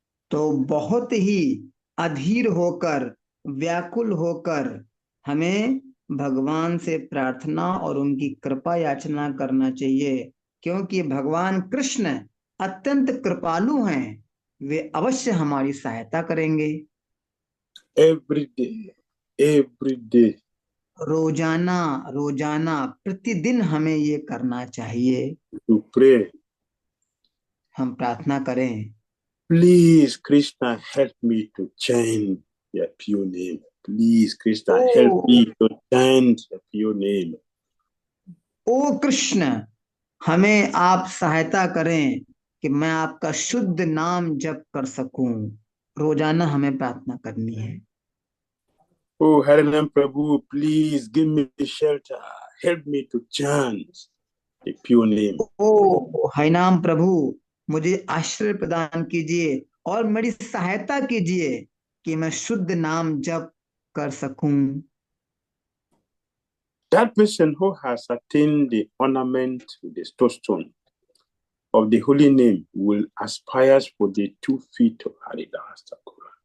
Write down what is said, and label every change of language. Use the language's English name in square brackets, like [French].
[Hindi] तो बहुत ही अधीर होकर, व्याकुल होकर हमें भगवान से प्रार्थना और उनकी कृपा याचना करना चाहिए, क्योंकि भगवान कृष्ण अत्यंत कृपालु हैं, वे अवश्य हमारी सहायता करेंगे। [English] Every day, [Hindi] रोजाना रोजाना प्रतिदिन हमें ये करना चाहिए। [English] to pray, [Hindi] हम प्रार्थना करें, [English] please, Krishna, help me to chant your pure name. Please, Krishna, oh help me to chant your pure name. [Hindi] ओ कृष्ण, हमें आप सहायता करें कि मैं आपका शुद्ध नाम जप कर सकूं। रोजाना हमें प्रार्थना करनी है। [English] Oh, Harinam Prabhu, please give me shelter. Help me to chant the pure name. [Hindi] ओ हरिनाम प्रभु, मुझे आश्रय प्रदान कीजिए और मेरी सहायता कीजिए कि मैं शुद्ध नाम जप कर सकूं। [English] That person who has attained the ornament with the stone of the holy name will aspire for the 2 feet of Haridas Thakur.